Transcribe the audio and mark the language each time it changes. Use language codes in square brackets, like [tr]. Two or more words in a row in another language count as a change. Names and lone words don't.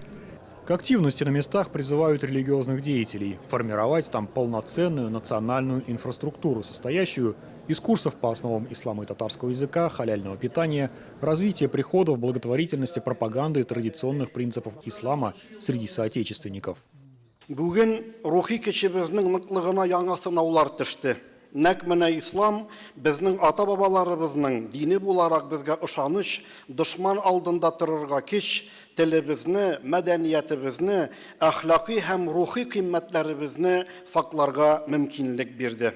[ru] К активности на местах призывают религиозных деятелей формировать там полноценную национальную инфраструктуру, состоящую из курсов по основам ислама и татарского языка, халяльного питания, развития приходов, благотворительности, пропаганды традиционных принципов ислама среди соотечественников. [tt] Бүгін рухи кешебезнең ныклыгына яңа сынаулар төште. Нәк менә ислам безнең ата-бабаларыбызның дине буларак безгә ышаныч, дошман алдында торырга көч, телебезне, мәдәниятебезне, әхлакый һәм рухи кыйммәтләребезне сакларга мөмкинлек бирде.